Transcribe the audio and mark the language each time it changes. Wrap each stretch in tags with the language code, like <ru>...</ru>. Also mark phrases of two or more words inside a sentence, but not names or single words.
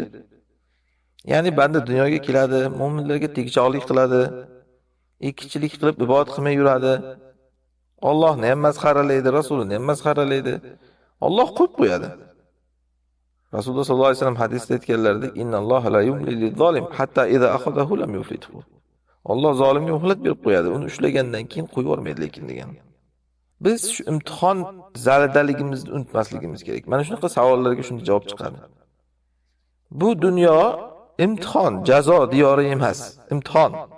<uz>Ya'ni banda dunyoga keladi, mu'minlarga tegichoqlik qiladi, ikkichilik qilib ibodat qilmay yuradi. Allohni ham masxaralaydi, Rasulini ham masxaralaydi. Alloh qo'yib qo'yadi. Rasululloh</uz> <ar>صلى الله عليه وسلم</ar> <uz>hadisda aytganlaridek,</uz> <ar>إن الله ليملي للظالم حتى إذا أخذه لم يفلته.</ar> <uz>Alloh zolimga muhlat berib qo'yadi, uni ushlagandan keyin qo'yib yubormaydi lekin degan. Biz shu imtihon zalidaligimizni unutmasligimiz kerak. Mana shunaqa savollarga shunday javob chiqadi. Bu dunyo imtihon, jazo diyori emas, imtihon.</uz>